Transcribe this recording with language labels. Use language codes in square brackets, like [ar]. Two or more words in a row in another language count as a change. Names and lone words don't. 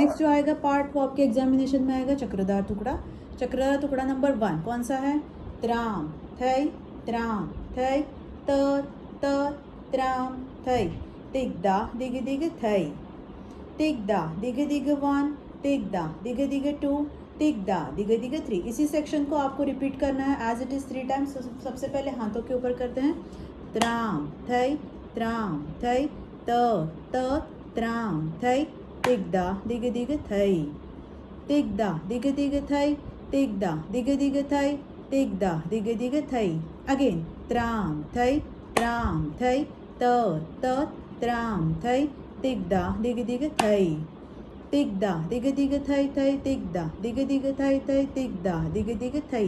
[hi] नेक्स्ट जो आएगा पार्ट वो आपके एग्जामिनेशन में आएगा चक्रधार टुकड़ा। चक्रधार टुकड़ा नंबर 1 कौन सा है? त्राम थई त्राम थई त त त्राम थई तिगदा दिग दिग थई तिगदा दिग दिग 1 तिगदा दिग दिग 2 तिगदा दिग दिग 3। इसी सेक्शन को आपको रिपीट करना है [en] as it is 3 times. [hi] सबसे पहले हाथों के ऊपर करते हैं। त्राम थई त त त्राम थई तिगदा दिग दिग थई तिगदा दिग दिग थई तिगदा दिग दिग थई तिगदा दिग दिग थई। अगेन त्राम थई त त्राम थई तिगदा दिग दिग थई तिगदा दिग दिग थई थई तिगदा दिग दिग थई थई तिगदा दिग दिग थई।